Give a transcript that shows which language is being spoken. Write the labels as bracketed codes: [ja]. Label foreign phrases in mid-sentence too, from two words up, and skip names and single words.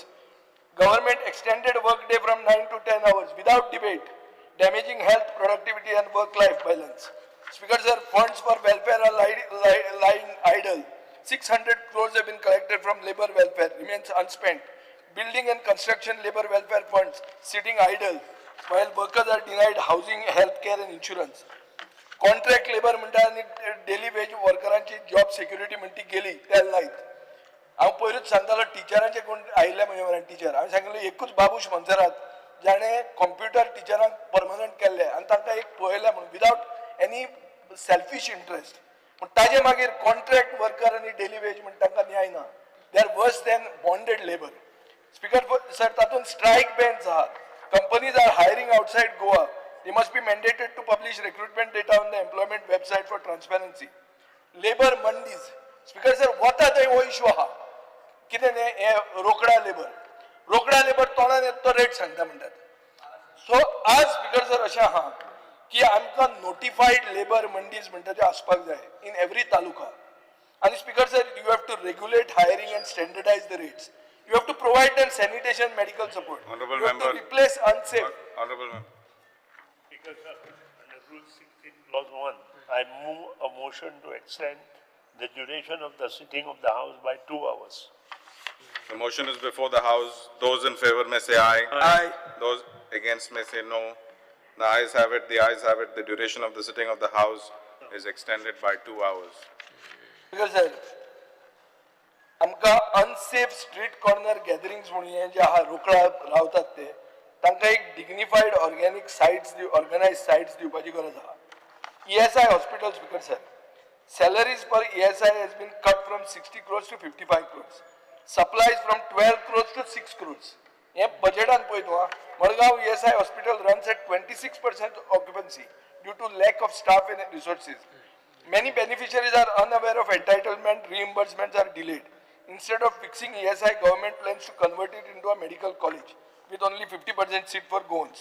[en] Government extended work day from 9 to 10 hours without debate, damaging health, productivity and work-life balance. Speaker sir, funds for welfare are lying idle. 600 crores have been collected from labor welfare, remains unspent. Building and construction labor welfare funds sitting idle, while workers are denied housing, health care and insurance. contract labour [kok] म्हणटा आनी [en] daily wage [kok] वर्करांची [en] job security [kok] म्हणटी गेली त्या नाहीत. हांव पयरूच सांगतालो टिचरांचे कोण आयिल्ले म्हजे टिचर. हांवें सांगिल्लें एकूच बाबूश मंसरात जाणें कंप्युटर टिचरांक परमनंट केल्ले आनी तांकां एक पळयलें म्हणून [en] without any selfish interest. [kok] पूण ताजे मागीर [en] contract worker [kok] आनी [en] daily wage [kok] म्हण तांकां न्याय ना. [en] They are worse than bonded labour. Speaker sir, तातून strike bans आहात. Companies are hiring outside Goa. They must be mandated to publish recruitment data on the employment website for transparency. Labor mandis. Speaker sir, what are the issue आहा? [kok] कितें हे रोकडा लेबर तोंडान येता तो रेट सांगता म्हणटात. सो आज [en] Speaker sir [kok] अशें आहा की आमकां [en] notified labour mandis [kok] म्हणटा ते आसपाक जाय [en] in every taluka. And Speaker sir, you have to regulate hiring and standardize the rates. You have to provide them sanitation, medical support. Honorable you have member. to replace unsafe. Honorable member. Speaker, sir, under Rule 16, Clause 1, I move a motion to extend the duration of the sitting of the House by 2 hours. The motion is before the House. Those in favor may say aye. Aye. Those against may say no. The ayes have it, the ayes have it. The duration of the sitting of the House is extended by 2 hours. Speaker sir, [kok] आमकां [en] unsafe street corner gatherings [kok] म्हणून हे जे आहा रोकडा रावतात ते तांकां एक [en] dignified organic sites organize sites [kok] दिवपाची गरज आहा. [en] ESI hospital, Speaker sir, salaries per ESI has been cut from 60 crores to 55 crores. Supplies from 12 crores to 6 crores. [kok] हे बजेटान पळय तूं [en] मडगांव ESI hospital runs at 26% occupancy due to lack of staff and resources. Many beneficiaries are unaware of entitlement, reimbursements are delayed. Instead of fixing ESI, government plans to convert it into a medical college with only 50% seat for Goans.